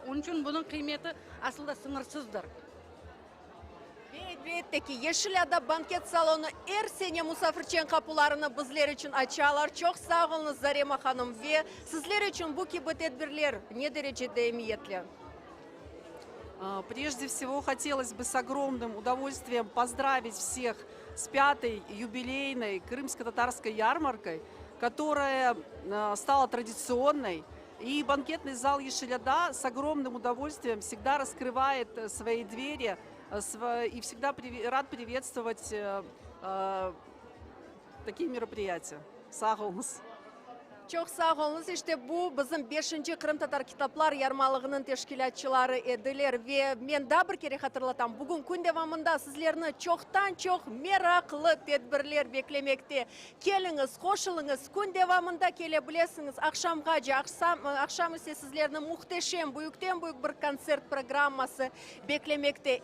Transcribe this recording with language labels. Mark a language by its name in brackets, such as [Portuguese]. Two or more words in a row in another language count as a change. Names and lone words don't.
[Crimean Tatar] Onun için bunun kıymeti aslında sınırsızdır. Ve elbette ki Yeşilada banket salonu her sene misafirçen kapılarını bizler için açarlar. Çok sağ olun Zarema Hanım ve sizler için bu gibi tedbirler ne derecede emniyetli? [Russian] Прежде всего, хотелось бы с огромным удовольствием поздравить всех с 5-й юбилейной крымско-татарской ярмаркой, которая стала традиционной. И банкетный зал Ешиляда с огромным удовольствием всегда раскрывает свои двери и всегда рад приветствовать такие мероприятия. [Crimean Tatar] Sağ olunuz. Çok sağ olunuz. İşte bu bizim 5. Kırım Tatar Kitaplar Yarmalığının teşkilatçıları ediler ve ben daha bir kere hatırlatam. Bugün gün devamında sizlerini çoktan çok meraklı tedbirler beklemekte. Geliniz, koşulunuz, gün devamında gelebilirsiniz. Akşam ise sizlerini muhteşem, büyükten büyük bir konser programması beklemekte.